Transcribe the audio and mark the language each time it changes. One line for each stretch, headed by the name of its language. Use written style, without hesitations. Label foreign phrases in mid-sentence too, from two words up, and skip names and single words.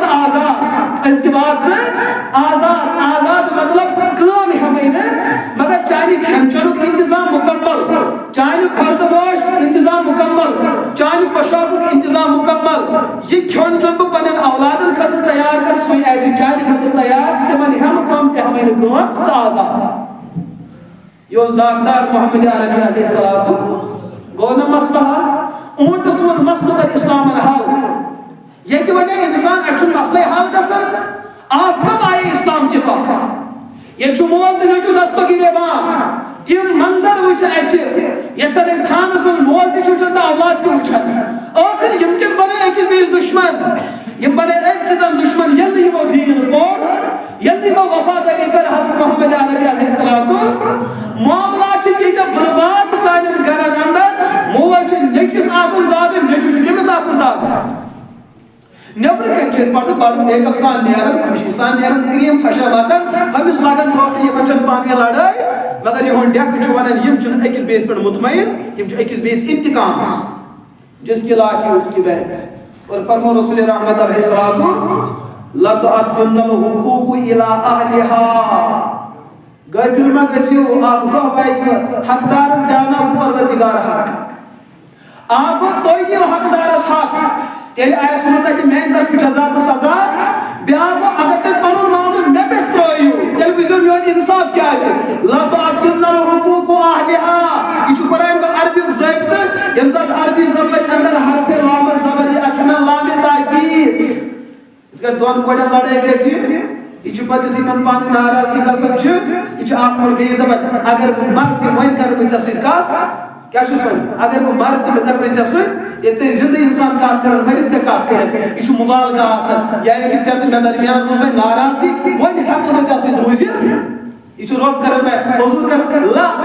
Kashmiri: ژٕ آزاد أزکہِ بعد ژٕ آزاد آزاد مطلب کٲم ہٮ۪مٕے نہٕ مگر چانہِ کھٮ۪ن چٮ۪نُک انتظام مکمل چانہِ خرچہٕ نوش انتظام مکمل چانہِ پۄشاکُک انتظام مکمل یہ کھیوٚن چیوٚن بہٕ پننٮ۪ن اولادن خٲطرٕ تیار کر سُے آسہِ چانہِ خٲطرٕ تیار تِمن ہٮ۪مہٕ کٲم ژےٚ ہٮ۪مٕے نہٕ کٲم ژٕ آزاد یہ اوس داغدار محمد عربی علیہ الصلوۃ گوٚو نہ مسلہٕ حل اونٹس ووٚن مسلہٕ کر اسلامن حل ییٚتہِ ونے انسان اَسہِ چھُنہٕ مسلے حل گژھان
Urdu: آپ کب آئے اسلام کے پاس
Kashmiri: یہ چھُ مول تہٕ نیٚچوٗ دستگیٖربان تِم منظر وٕچھ اَسہِ ییٚتٮ۪ن أسۍ خانس منٛز مول تہِ چھُ وٕچھان تہٕ اولاد تہِ وٕچھان ٲخر یِم کِتھ بنے أکِس بیٚیِس دُشمن یِم بنے أکۍ چیٖزن دُشمن ییٚلہِ نہٕ یِمو دیٖن پوٚر ییٚلہِ نہٕ یِمو وفادٲری کٔر حضرت محمد عربی علیہ الصلوۃ معاملات چھِ تیٖتیٛاہ برباد سانٮ۪ن گرن انٛدر مول چھُ نیٚچوِس آسان زادٕ نیٚچوٗ چھُ کٔمِس آسان زادٕ نیبرٕ کَنۍ چھِ أسۍ پتہٕ بڑٕ میک اپ سان نیران خوشی سان نیران کرٛیٖم پھشا واتان أمِس لاگان دھوکہٕ یِمن چھنہٕ پانہٕ ؤنۍ لڑٲے مگر یِہُنٛد ڈیٚکہٕ چھُ ونان یِم چھِنہٕ أکِس بیٚیِس پٮ۪ٹھ مطمعین یِم چھِ أکِس بیٚیِس انتقامس
Urdu: جس کی لاٹھی اس کی بحث اور
Kashmiri: فرمو رسول رحمت علیہ الصلوۃ
Arabic: لَتُؤَدُّنَّ الْحُقُوقُ إِلَىٰ
Kashmiri: أَهْلِهَا غٲفِل ما گٔژھِو اکھ دۄہ واتہِ حقدارس دیاوناو بہٕ پروردگار حق اکھ گوٚو تُہۍ دِیِو حقدارس حق تیٚلہِ آسہِ نہٕ تتہِ میانہِ طرفہٕ جزا تہٕ سزا بیٛاکھ گوٚو اگر تُہۍ پنُن معاملہٕ مےٚ پٮ۪ٹھ ترٲیِو تیٚلہِ وٕچھزیو میون انصاف کیٛاہ آسہِ
Arabic: لَتُؤَدُّنَّ الْحُقُوقُ إِلَىٰ
Kashmiri: یہِ چھُ قرآن عربیُک ضٲبطہٕ ییٚمہِ ساتہٕ عربی زبانہِ انٛدر حرفِ لام زبر یہِ اتھ چھُ ناو لامِ تاکیٖد یِتھ کٔنۍ دۄن کورٮ۪ن لڑٲے گژھِ یہ چھُ پتہٕ یُتھُے یِمن پانہٕ ناراضگی گژھان چھِ یہِ چھُ اکھ کور بیٚیِس دپان اگر بہٕ مرٕ تہِ وۄنۍ کرٕ بہٕ ژےٚ سۭتۍ کتھ کیٛاہ چھُس وَنان اگر بہٕ مرٕ تہِ بہٕ کرٕ وۄنۍ ژےٚ سۭتۍ ییٚلہِ تُہۍ زِندٕ انسان کتھ کران مٔرِتھ تہِ کتھ کٔرِتھ یہِ چھُ مُبالغہ آسان یعنی کہِ ژےٚ تہٕ مےٚ درمیان روٗز وۄنۍ ناراضگی وۄنۍ ہٮ۪کہٕ بہٕ ژےٚ سۭتۍ روٗزِتھ یہِ چھُ رۄب کران مےٚ حضوٗر کر لا